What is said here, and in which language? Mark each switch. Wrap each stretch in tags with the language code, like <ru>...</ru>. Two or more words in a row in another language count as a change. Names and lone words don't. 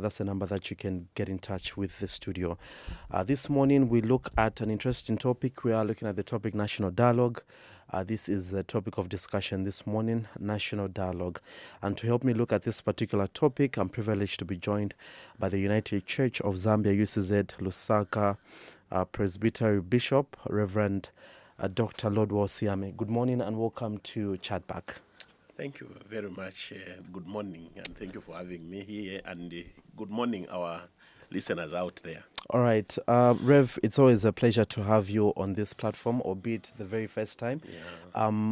<en>That's the number that you can get in touch with the studio. This morning we look at an interesting topic. We are looking at the topic National Dialogue. This is the topic of discussion this morning, National Dialogue. And to help me look at this particular topic, I'm privileged to be joined by the United Church of Zambia, UCZ, Lusaka Presbytery Bishop, Reverend Dr. Lodwell Siame. Good morning and welcome to Chatback. Thank you very much. Good morning, and thank you for having me here. And good morning, our listeners out there. All right. Rev, it's always a pleasure to have you on this platform, albeit the very first time. Yeah.</en>